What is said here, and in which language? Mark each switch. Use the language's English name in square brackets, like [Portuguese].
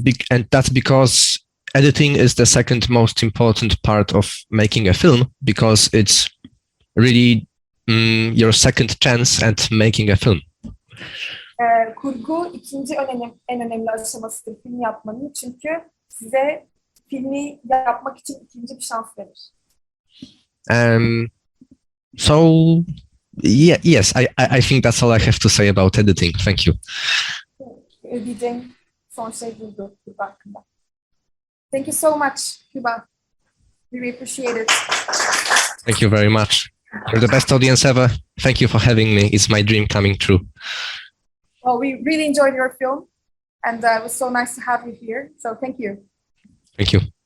[English] And that's because editing is the second most important part of making a film, because it's really your second chance at making a film. [Turkish] Kurgu ikinci en önemli aşamasıdır film yapmanın, çünkü size filmi yapmak için ikinci bir şans verir. [English] So yes, I think that's all I have to say about editing. Thank you. [Turkish] Diyeceğim son şey buydu Küba hakkında. [English] Thank you so much, Küba. We really appreciate it. Thank you very much. You're the best audience ever. Thank you for having me. It's my dream coming true. Well, we really enjoyed your film, and it was so nice to have you here. So thank you. Thank you.